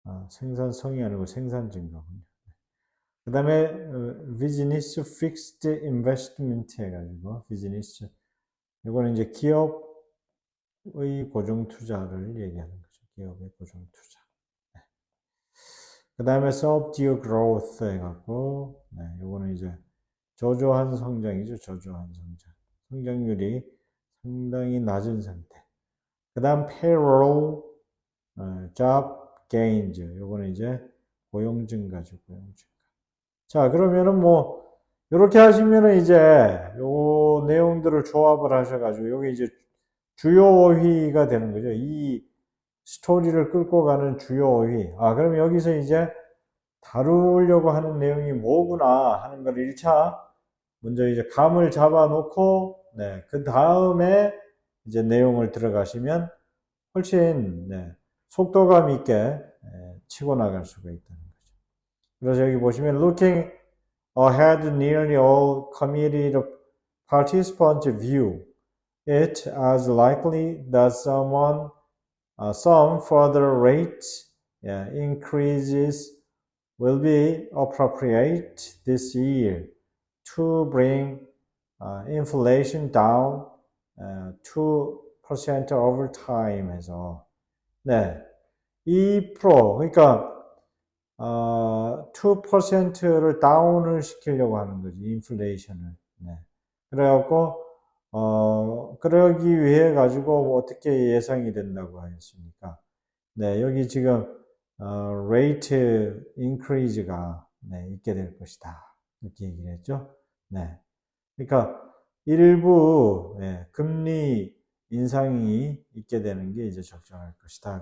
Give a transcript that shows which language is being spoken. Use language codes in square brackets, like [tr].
[ko] 생산성이 아니고 생산 증가군요. 그 다음에 [en] business fixed investment [ko] 해가지고 business, 이거는 이제 기업의 고정 투자를 얘기하는 거죠. 기업의 고정 투자. 네. 그 다음에 [en] subdue growth [ko] 해갖고, 네, 요거는 이제 저조한 성장이죠. 저조한 성장. 성장률이 상당히 낮은 상태. 그 다음 [en] payroll, job gains. [ko] 요거는 이제 고용 증가죠. 고용 증가. 자, 그러면은 뭐, 이렇게 하시면은 이제 요 내용들을 조합을 하셔가지고, 여기 이제 주요 어휘가 되는 거죠. 이 스토리를 끌고 가는 주요 어휘. 그럼 여기서 이제 다루려고 하는 내용이 뭐구나 하는 걸 1차 먼저 이제 감을 잡아 놓고, 네, 그 다음에 이제 내용을 들어가시면 훨씬, 네, 속도감 있게 치고 나갈 수가 있다는 거죠. 그래서 여기 보시면 [en] looking ahead, nearly all committed participants view it as likely that some further rate increases will be appropriate this year to bring inflation down 2% over time [ko] 해서, 네, 2%, 그러니까 2%를 다운을 시키려고 하는 거지, 인플레이션을. 네. 그래갖고 그러기 위해 가지고 어떻게 예상이 된다고 하였습니까? 네, 여기 지금 [en] rate increase [ko] 가 네, 있게 될 것이다. 이렇게 얘기를 했죠. 네. 그러니까 일부 네, 금리 인상이 있게 되는 게 이제 적정할 것이다.